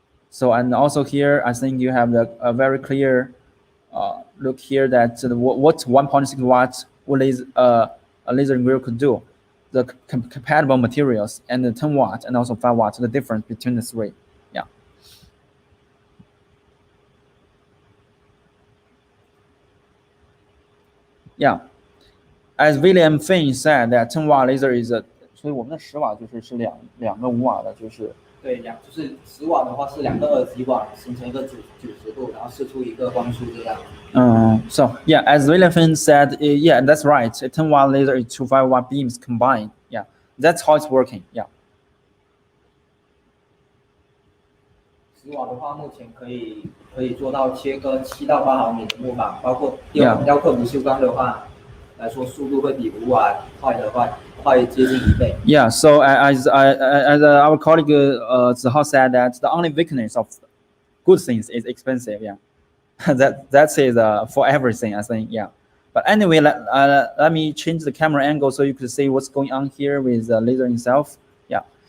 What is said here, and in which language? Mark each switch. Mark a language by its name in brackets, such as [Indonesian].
[English] So, and also here, I think you have a very clear look here, that what 1.6 watts a laser engraver could do, the compatible materials, and the 10 watt and also 5 watt, the difference between the three. Yeah. Yeah. as William Finn said that 10 watt laser is a， [Chinese] 所以我们的10瓦是两个5瓦的，就是。对，就是10瓦的话是2个20瓦形成一个90度，然后射出一个光束这样。 [English] So yeah, as William Finn said, yeah, that's right. A 10 watt laser is 2 5 watt beams combined. Yeah, that's how it's working. Yeah. [Chinese] 10瓦的话，目前可以做到切割7到8毫米的木板，包括雕刻不锈钢的话来说，速度会比5瓦快接近1倍。 [English] Yeah. So as our colleague Zihao said that the only weakness of good things is expensive. Yeah. that is for everything, I think. Yeah. But anyway, let me change the camera angle so you could see what's going on here with the laser itself. Yeah.